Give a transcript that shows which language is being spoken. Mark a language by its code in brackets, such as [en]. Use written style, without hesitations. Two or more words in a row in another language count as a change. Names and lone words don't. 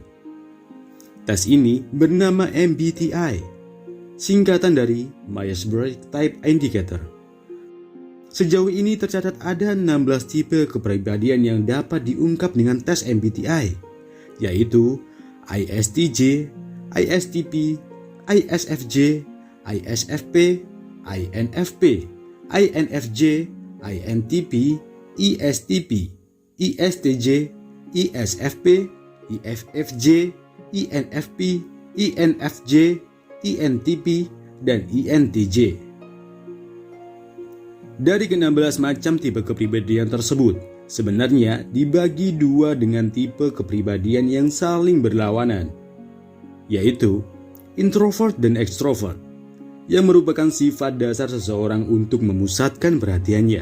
[id] Tes ini bernama MBTI, singkatan dari Myers-Briggs Type Indicator. Sejauh ini tercatat ada 16 tipe kepribadian yang dapat diungkap dengan tes MBTI, yaitu ISTJ, ISTP, ISFJ, ISFP, INFP, INFJ, INTP, ISTP, ISTJ, ISFP, IFFJ, INFP, INFJ, INTP, dan INTJ. Dari ke-16 macam tipe kepribadian tersebut, sebenarnya dibagi dua dengan tipe kepribadian yang saling berlawanan, yaitu introvert dan extrovert, yang merupakan sifat dasar seseorang untuk memusatkan perhatiannya.